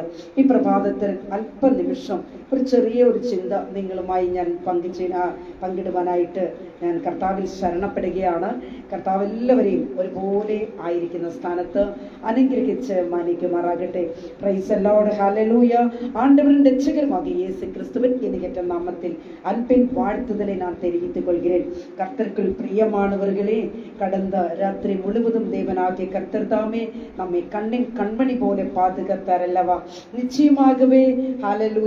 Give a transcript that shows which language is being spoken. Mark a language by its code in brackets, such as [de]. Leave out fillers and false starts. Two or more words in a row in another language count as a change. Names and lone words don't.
[ml] ഈ പ്രഭാതത്തിൽ അല്പനിമിഷം ഒരു ചെറിയ ഒരു ചിന്ത നിങ്ങളുമായി ഞാൻ പങ്കിടുവാനായിട്ട് ഞാൻ കർത്താവിൽ ശരണപ്പെടുകയാണ്. കർത്താവ് എല്ലാവരെയും ഒരുപോലെ ആയിരിക്കുന്ന സ്ഥാനത്ത് അനുഗ്രഹിച്ച് മാനിക്കുമാറാകട്ടെ. [en] Praise the Lord. ഹല്ലേലൂയ. [ta] ஆண்டவரின் രക്ഷകருமாகிய இயேசு கிறிஸ்துவின் இணையற்ற நாமத்தில் அன்பின் வாழ்த்துதலை நான் தெரிவித்துக் கொள்கிறேன். கர்த்தருக்குள் பிரியமானவர்களே, கடந்த ராத்திரி முழுவதும் தேவனாகிய கர்த்தர் தாமே நம்மை கண்மணி போல பாதுகாத்தார் அல்லவா? நிச்சயமாகவே ஹல்லேலூயா.